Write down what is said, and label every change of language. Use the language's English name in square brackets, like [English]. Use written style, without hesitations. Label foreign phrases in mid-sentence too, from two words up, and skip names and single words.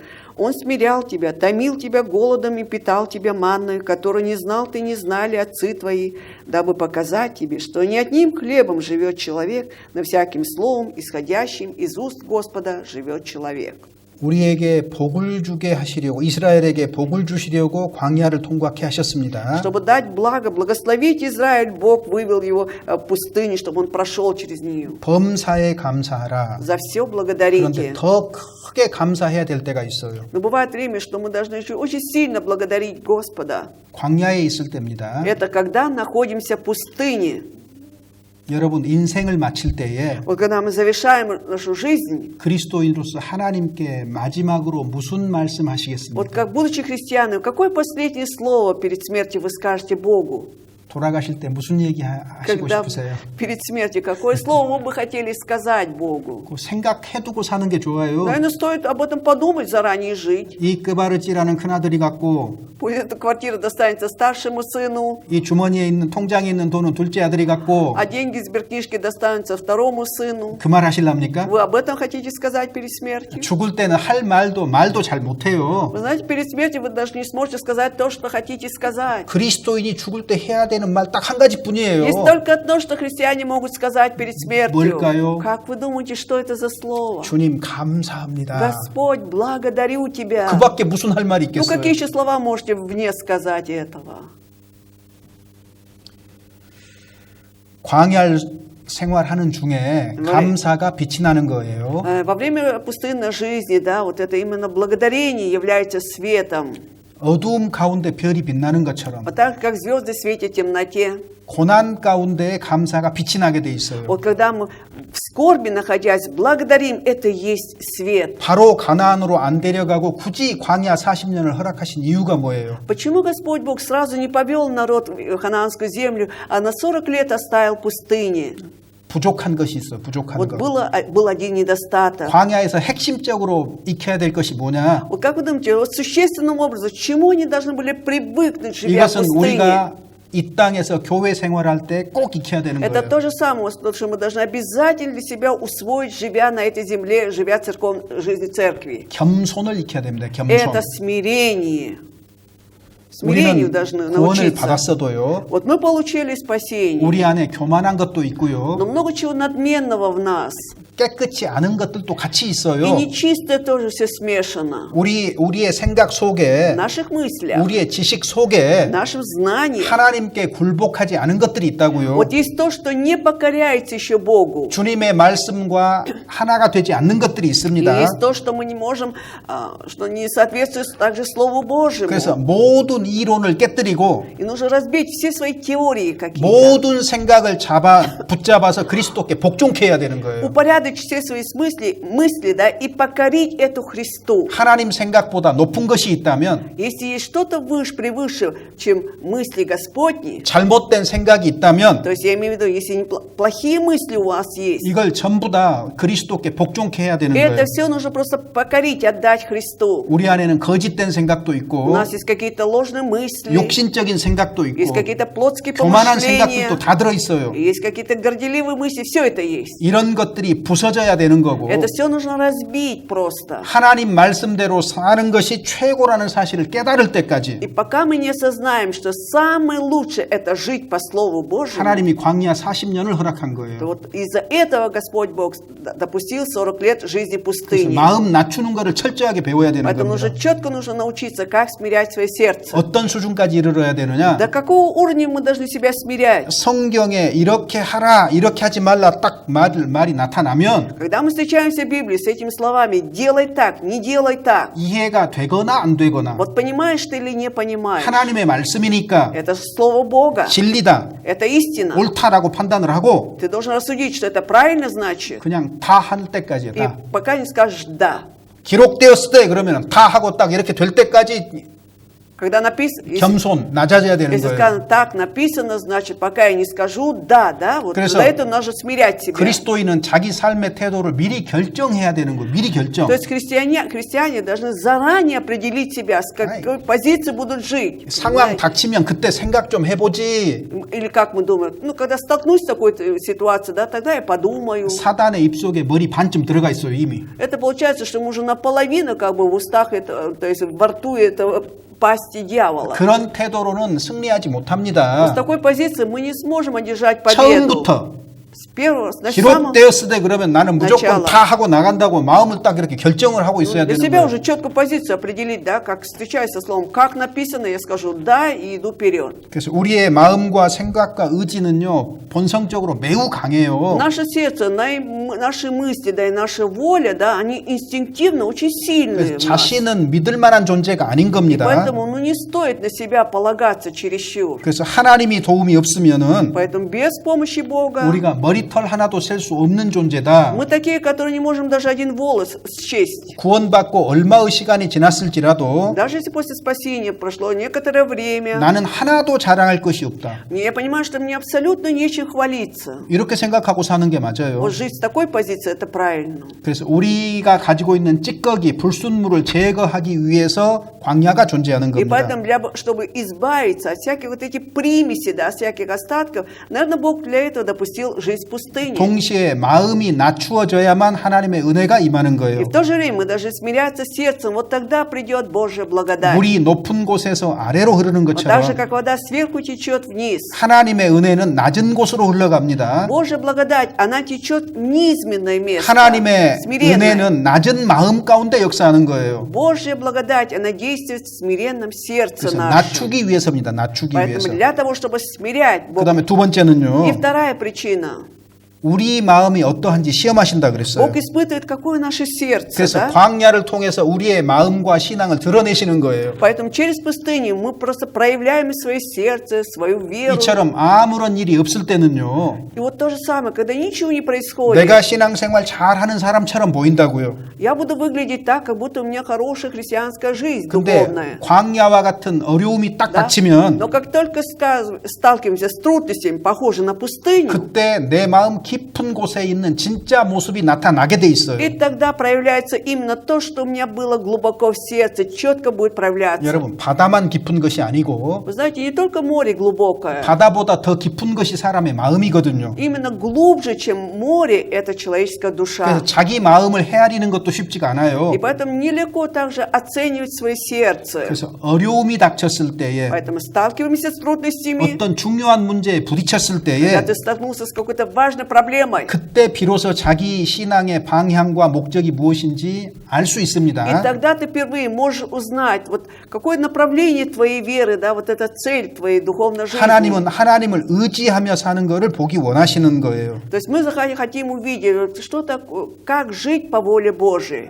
[Russian] Он смирял тебя, томил тебя голодом и питал тебя манною, которую не знал ты, не знали отцы твои, дабы показать тебе, что не одним хлебом живет человек, но всяким словом, исходящим из уст Господа, живет человек». [Korean] 우리에게 복을 주게 하시려고 이스라엘에게 복을 주시려고 광야를 통과케 하셨습니다. [Russian] Чтобы дать благо, благословить Израиль, Бог вывел его в пустыню, чтобы он прошел через нее. [Korean] 범사에 감사하라. [Russian] За все [Korean] 그런데 [Russian] благодарите. [Korean] 더 크게 감사해야 될 때가 있어요. [Russian] Но бывает время, что мы должны еще очень сильно благодарить Господа. [Korean] 광야에 있을 때입니다. [Russian] Это когда находимся в пустыне. [Korean] 여러분 인생을 마칠 때에 [Russian] Вот когда мы завершаем нашу жизнь, [Korean] 그리스도인으로서 하나님께 마지막으로 무슨 말씀하시겠습니까? [Russian] вот как будучи христианами, какое последнее слово перед смертью вы скажете Богу? [Korean] 돌아가실 때 무슨 얘기 하시고 [Russian] Когда [Korean] 싶으세요? [Russian] перед смертью, какое слово вы бы хотели сказать Богу? [Korean] 그 생각해두고 사는 게 좋아요. [Russian] Наверное, стоит об этом подумать заранее и жить. [Korean] 이 끄바르찌라는 큰아들이 갖고 [Russian] Пусть эта квартира достанется старшему сыну, [Korean] 이 주머니에 있는 통장에 있는 돈은 둘째 아들이 갖고 [Russian] а деньги из сберкнижки достанутся второму сыну. [Korean] 그 말 하실랍니까? [Russian] Вы об этом хотите сказать перед смертью? [Korean] 죽을 때는 할 말도 잘 못해요. [Russian] Вы знаете, перед смертью вы даже не сможете сказать то, что хотите сказать. [Korean] 그리스도인이 죽을 때 해야 되는 말 딱 한 가지뿐이에요. [Russian] Есть только одно, что христиане могут сказать перед смертью. [Korean] 뭘까요? [Russian] Как вы думаете, что это за слово? [Korean] 주님 감사합니다. [Russian] Господь, благодарю Тебя. [Korean] 그밖에 무슨 할 말이 [Russian] Ну, [Korean] 있겠어요? [Russian] какие еще слова можете вне сказать этого? [Korean] 광야 생활하는 중에 감사가 빛이 나는 거예요. [Russian] Во время пустынной жизни, да, вот это именно благодарение является светом. [Korean] 어두움 가운데 별이 빛나는 것처럼 [Russian] Вот так, как звезды светят в темноте. [Korean] 고난 가운데 감사가 빛이 나게 돼 있어요. [Russian] Вот когда мы в скорби находясь, благодарим, это и есть свет. [Korean] 바로 가나안으로 안 데려가고 굳이 광야 40년을 허락하신 이유가 뭐예요? [Russian] Почему Господь Бог сразу не повел народ в ханаанскую землю, а на 40 лет оставил в пустыне? [Korean] 부족한 것이 있어. 부족한 [Russian] Вот [Korean] 거. [Russian] был один недостаток. [Korean] 광야에서 핵심적으로 익혀야 될 것이 뭐냐? [Russian] Вот как вы думаете, вот существенным образом, к чему они должны были привыкнуть, живя в [Korean] 이것은 [Russian] пустыне? [Korean] 우리가 이 땅에서 교회 생활할 때 꼭 익혀야 되는 [Russian] Это [Korean] 거예요. [Russian] то же самое, что мы должны обязательно для себя усвоить, живя на этой земле, живя жизнью церкви. [Korean] 겸손을 익혀야 됩니다. 겸손. [Russian] Это смирение. Смирению [Korean] 우리는 [Russian] должны [Korean] 구원을 [Russian] научиться. [Korean] 받았어도요. [Russian] Вот мы получили спасение, [Korean] 우리 안에 교만한 것도 있고요. [Russian] но много чего надменного в нас. [Korean] 깨끗이 않은 것들도 같이 [Russian] И [Korean] 있어요. [Russian] нечистое тоже все смешано. [Korean] 우리의 생각 속에 [Russian] В наших мыслях, [Korean] 우리의 지식 속에 [Russian] в нашем знании. [Korean] 하나님께 굴복하지 않은 것들이 있다고요. [Russian] Вот есть то, что не покоряется еще Богу. [Korean] 주님의 말씀과 하나가 되지 않는 것들이 [Russian] И [Korean] 있습니다. [Russian] есть то, что мы не можем, что не соответствует также Слову Божьему. [Korean] 그래서 모든 이론을 깨뜨리고 [Russian] И нужно разбить все свои теории какие-то. [Korean] 모든 생각을 붙잡아서 그리스도께 복종케 해야 되는 거예요. [Russian] Упорядочить наподичь все свои мысли, да, и покорить эту Христу. [Korean] 하나님 생각보다 높은 것이 있다면, [Russian] Если есть что-то превыше, чем мысли Господни, [Korean] 잘못된 생각이 있다면 [Russian] то есть я имею в виду, если плохие мысли у вас есть, [Korean] 이걸 전부 다 그리스도께 복종케 해야 되는 [Russian] это [Korean] 거예요. [Russian] все нужно просто покорить, отдать Христу. [Korean] 우리 안에는 거짓된 생각도 [Russian] У [Korean] 있고 [Russian] нас есть какие-то ложные мысли, [Korean] 욕심적인 생각도 [Russian] есть [Korean] 있고 [Russian] какие-то плотские [Korean] 교만한 [Russian] помышления, [Korean] 생각도 다 들어있어요. [Russian] есть какие-то горделивые мысли, все это есть. [Korean] 이런 것들이 부서져야 되는 거고 [Russian] Это все нужно разбить просто. [Korean] 하나님 말씀대로 사는 것이 최고라는 사실을 깨달을 때까지 [Russian] И пока мы не осознаем, что самое лучшее это жить по Слову Божьему, [Korean] 하나님이 광야 40년을 허락한 [Russian] то [Korean] 거예요. [Russian] вот из-за этого Господь Бог допустил 40 лет жизни [Korean] 그래서 [Russian] пустыни. [Korean] 마음 낮추는 것을 철저하게 배워야 되는 [Russian] Поэтому [Korean] 겁니다. [Russian] нужно четко научиться, как смирять свое сердце. [Korean] 어떤 수준까지 이르러야 되느냐? [Russian] До какого уровня мы должны себя смирять? [Korean] 성경에 이렇게 하라, 이렇게 하지 말라 딱 말이 나타나면 [Russian] Когда мы встречаемся в Библии с этими словами «делай так, не делай так», [Korean] 이해가 되거나 안 되거나 [Russian] вот понимаешь ты или не понимаешь, [Korean] 하나님의 말씀이니까 [Russian] это Слово Бога, [Korean] 진리다, [Russian] это истина. [Korean] 옳다라고 판단을 하고 [Russian] Ты должен рассудить, что это правильно значит, [Korean] 그냥 다 할 때까지 [Russian] и [Korean] 다 [Russian] пока не скажешь «да». [Korean] 기록되었을 때 그러면 다 하고 딱 이렇게 될 때까지 [Russian] Когда написано, [Korean] 겸손 낮아져야 되는 [Russian] если [Korean] 거예요. [Russian] сказано так написано, значит, пока я не скажу «да», да, вот [Korean] 그래서 [Russian] за это нужно смирять себя. [Korean] 그리스도인은 자기 삶의 태도를 미리 결정해야 되는 거예요. 미리 결정. [Russian] То есть христиане должны заранее определить себя, с какой позиции будут жить. [Korean] 상황 [Russian] Знаете? [Korean] 닥치면 그때 생각 좀 해보지. [Russian] Или как мы думаем, ну, когда столкнусь с такой ситуацией, да, тогда я подумаю. [Korean] 사단의 입속에 머리 반쯤 들어가 있어요 이미. [Russian] Это получается, что мы уже наполовину как бы в устах, то есть во рту этого пасти дьявола. [Korean] 그런 태도로는 승리하지 [Russian] С [Korean] 못합니다. [Russian] такой позиции мы не сможем одержать победу. [Korean] 처음부터 [Russian] С первого, с самого... [Korean] 기록되었을 때 그러면 나는 무조건 [Russian] начала. [Korean] 다 하고 나간다고 마음을 딱 이렇게 결정을 하고 있어야 [Russian] Для [Korean] 되는 [Russian] себя [Korean] 거예요. [Russian] уже четкую позицию определить, да, как встречаюсь со словом, как написано, я скажу «да» и иду вперед. [Korean] 그래서 우리의 마음과 생각과 의지는요 본성적으로 매우 강해요. [Russian] Наше сердце, наши мысли, да, и наша воля, да, они инстинктивно очень сильные. [Korean] 그래서 [Russian] в нас. [Korean] 자신은 믿을 만한 존재가 아닌 겁니다. [Russian] Поэтому ну, не стоит на себя полагаться чересчур. [Korean] 그래서 하나님이 도움이 없으면은 [Russian] Поэтому без помощи Бога [Korean] 우리가 머리털 하나도 셀 수 없는 존재다. [Russian] мы такие, которые не можем даже один волос счесть. [Korean] 구원받고 얼마의 시간이 지났을지라도 [Russian] Даже если после спасения прошло некоторое время, [Korean] 나는 하나도 자랑할 것이 없다. [Russian] я понимаю, что мне абсолютно нечем хвалиться. [Korean] 이렇게 생각하고 사는 게 맞아요. [Russian] Вот жить с такой позиции, это правильно. [Korean] 그래서 우리가 가지고 있는 찌꺼기, 불순물을 제거하기 위해서 광야가 존재하는 [Russian] И [Korean] 겁니다. [Russian] поэтому, чтобы избавиться от всяких вот этих примесей, да, всяких остатков, наверное, Бог для этого допустил жизнь в пустыне. [Korean] 동시에 마음이 낮추어져야만 하나님의 은혜가 임하는 [Russian] И [Korean] 거예요. [Russian] в то же время мы должны смиряться сердцем, вот тогда придет Божья благодать. [Korean] 물이 높은 곳에서 아래로 흐르는 [Russian] Вот так же, [Korean] 것처럼 [Russian] как вода сверху течет вниз. [Korean] 하나님의 은혜는 낮은 곳으로 흘러갑니다. [Russian] Божья благодать, она течет в низменное место, [Korean] 하나님의 [Russian] смиренное. [Korean] 은혜는 낮은 마음 가운데 역사하는 거예요. [Russian] Божья благодать, она действует в смиренном сердце [Korean] 그래서 [Russian] нашем. [Korean] 낮추기 위해서입니다. 낮추기 위해서. [Russian] Поэтому для того, чтобы смирять Бог. [Korean] 그다음에 두 번째는요. [Russian] И вторая причина. [Korean] 우리 마음이 어떠한지 시험하신다 그랬어요. [Russian] Бог испытывает, какое наше сердце. [Korean] 그래서 [Russian] Да? [Korean] 광야를 통해서 우리의 마음과 신앙을 드러내시는 거예요. [Russian] Поэтому через пустыню мы просто проявляем свое сердце, свою веру. [Korean] 이처럼 아무런 일이 없을 때는요. [Russian] И вот то же самое, когда ничего не происходит, [Korean] 내가 신앙생활 잘하는 사람처럼 보인다고요. [Russian] я буду выглядеть так, как будто у меня хорошая христианская жизнь [Korean] 근데 [Russian] духовная. [Korean] 광야와 같은 어려움이 딱 [Russian] Да? [Korean] 닥치면 [Russian] Но как только сталкиваемся с трудностями, похожими на пустыню, [Korean] 그때 내 마음 깊은 곳에 있는 진짜 모습이 나타나게 돼 있어요. [Russian] и тогда проявляется именно то, что у меня было глубоко в сердце, четко будет проявляться. [Korean] 여러분 바다만 깊은 것이 아니고 [Russian] Вы знаете, не только море глубокое, [Korean] 바다보다 더 깊은 것이 사람의 마음이거든요. [Russian] именно глубже, чем море, это человеческая душа. [Korean] 그래서 자기 마음을 헤아리는 것도 쉽지가 않아요. [Russian] И поэтому нелегко также оценивать свое сердце. [Korean] 그래서 어려움이 닥쳤을 때에 [Russian] Поэтому сталкиваемся с трудностями, [Korean] 어떤 중요한 문제에 부딪혔을 [Russian] когда [Korean] 때에 [Russian] ты столкнулся с какой-то важной проблемой. [Korean] 그때 비로소 자기 신앙의 방향과 목적이 무엇인지 알 수 [Russian] И [Korean] 있습니다. [Russian] тогда ты впервые можешь узнать, вот какое направление твоей веры, да, вот эта цель твоей духовной жизни. [Korean] 하나님은 하나님을 의지하며 사는 것을 보기 원하시는 거예요. [Russian] То есть мы хотим увидеть, вот что такое, как жить по воле Божией.